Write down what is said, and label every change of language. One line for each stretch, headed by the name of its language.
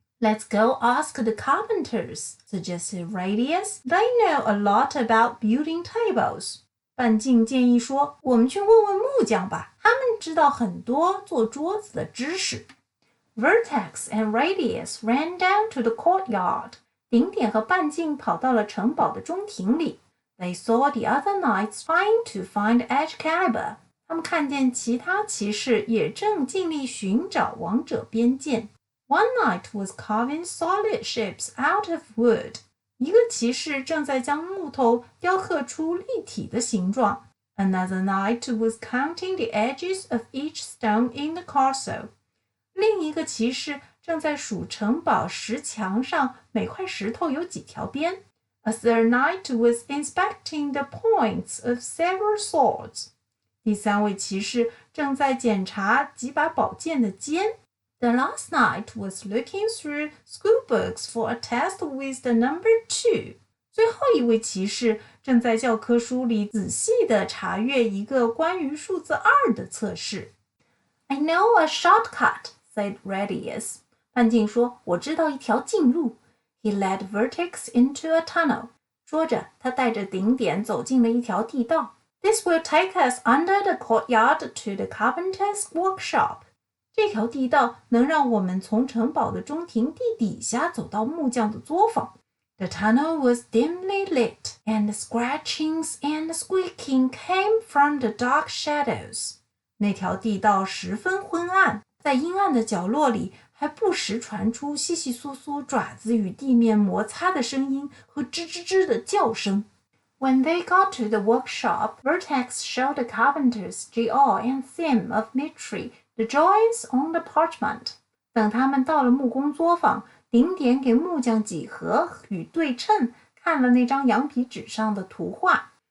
English: Let's go ask the carpenters, suggested Radius. They know a lot about building tables.
Chinese: 半径建议说，我们去问问木匠吧，他们知道很多做桌子的知识。
English: Vertex and Radius ran down to the courtyard.
Chinese: 顶点和半径跑到了城堡的中庭里。
English: They saw the other knights trying to find Excalibur.
Chinese: 他们看见其他骑士也正尽力寻找王者边剑。
English: One knight was carving solid shapes out of wood.
Chinese: 一个骑士正在将木头雕刻出立体的形状。
English: Another knight was counting the edges of each stone in the castle.
Chinese: 另一个骑士正在数城堡石墙上每块石头有几条边。
English: A third knight was inspecting the points of several swords.
Chinese: 第3位骑士正在检查几把宝剑的尖。
English: The last knight was looking through school books for a test with the number 2.
Chinese: 最后一位骑士正在教科书里仔细地查阅一个关于数字2的测试。
English: I know a shortcut, said Radius.
Chinese: 半径说，我知道一条近路。
English: He led Vertex into a tunnel.
Chinese: 说着，他带着顶点走进了一条地道。
English: This will take us under the courtyard to the carpenter's workshop.
Chinese: 这条地道能让我们从城堡的中庭地底下走到木匠的作坊。
English: The tunnel was dimly lit, and scratchings and squeaking came from the dark shadows.
Chinese: 那条地道十分昏暗，在阴暗的角落里还不时传出窸窸窣窣爪子与地面摩擦的声音和吱吱吱的叫声。
English: When they got to the workshop, Vertex showed the carpenters Geehan and Sim of Mitri the drawings on the parchment.
Chinese: 等他们到了木工作坊，顶点给木匠几何与对称看了那张羊皮纸上的图画。